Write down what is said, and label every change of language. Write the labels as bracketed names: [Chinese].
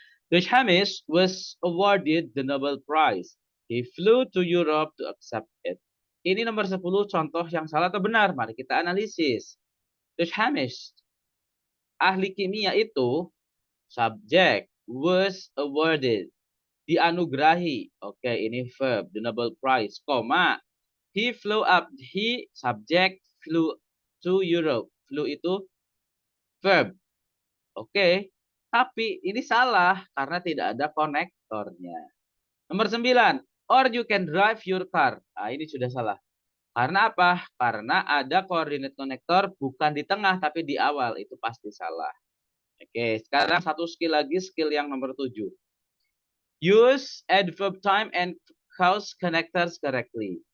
[English] Dushamish was awarded the Nobel Prize. He flew to Europe to accept it. [Indonesian] Ini nomor 10 contoh yang salah atau benar? Mari kita analisis. Dushamish, ahli kimia itu subjek, [English] was awarded, [Indonesian] dianugerahi. Oke, ini verb, the Nobel Prize, koma. [English] He flew up, he subject, flew to Europe. [Indonesian] Flew itu verb. Oke, tapi ini salah karena tidak ada konektornya. Nomor 9, [English] or you can drive your car. [Indonesian] Nah, ini sudah salah. Karena apa? Karena ada coordinate connector bukan di tengah tapi di awal. Itu pasti salah. Oke, sekarang satu skill lagi, skill yang nomor 7. [English] Use adverb time and cause connectors correctly.